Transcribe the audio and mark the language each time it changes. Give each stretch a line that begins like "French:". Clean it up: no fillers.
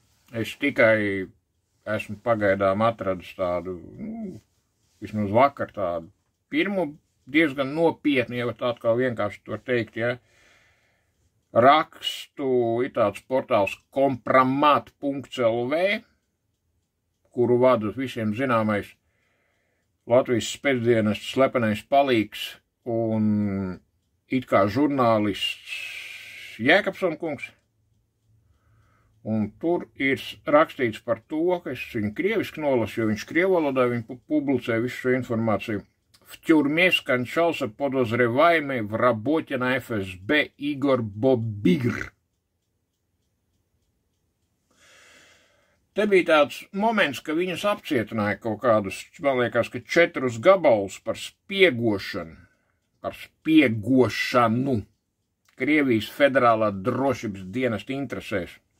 Latvian: Es tikai esmu pagaidām atradis tādu, vismaz vakar tādu pirmu diezgan nopietni, ja tā kā vienkārši to teikt, ja, rakstu, ir tāds portāls kompramat.lv, kuru vada visiem zināmais Latvijas spēcdienestu slepenais palīgs un it kā žurnālists Jēkabson kungs. Un tur ir rakstīts par to, ka es viņu krieviski nolasu, jo viņš krievu valodā viņu publicē visu šo informāciju.
Russian: В тюрьме скончался подозреваемый в работе на ФСБ Igor Bobir.
Latvian: Te bija tāds moments, ka viņus apcietināja kaut kādus, man liekas, ka 4 gabalus par spiegošanu Krievijas federālā drošības dienesta interesēs.